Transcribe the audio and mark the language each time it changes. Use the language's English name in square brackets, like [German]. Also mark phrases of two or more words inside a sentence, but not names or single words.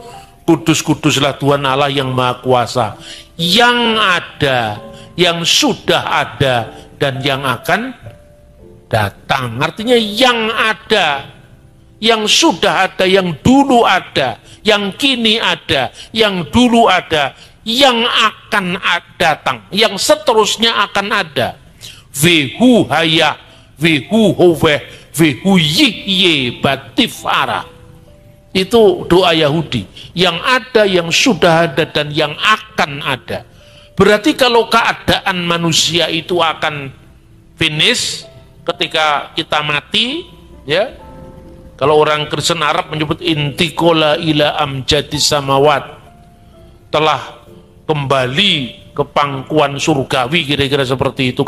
[Indonesian] Kudus, kuduslah Tuhan Allah yang Maha Kuasa, yang ada, yang sudah ada, dan yang akan datang. Artinya yang ada, yang sudah ada, yang dulu ada, yang kini ada, yang dulu ada, yang akan datang, yang seterusnya akan ada. [Hebrew] והוא היה, והוא הווה, והוא יהיה בתפארה. [Indonesian] Itu doa Yahudi, yang ada, yang sudah ada, dan yang akan ada. Berarti kalau keadaan manusia itu akan finish ketika kita mati, ya. Kalau orang Kristen Arab menyebut [Arabic] انتقل إلى أمجاد السماوات, [Indonesian] telah kembali ke pangkuan surgawi, kira-kira seperti itu.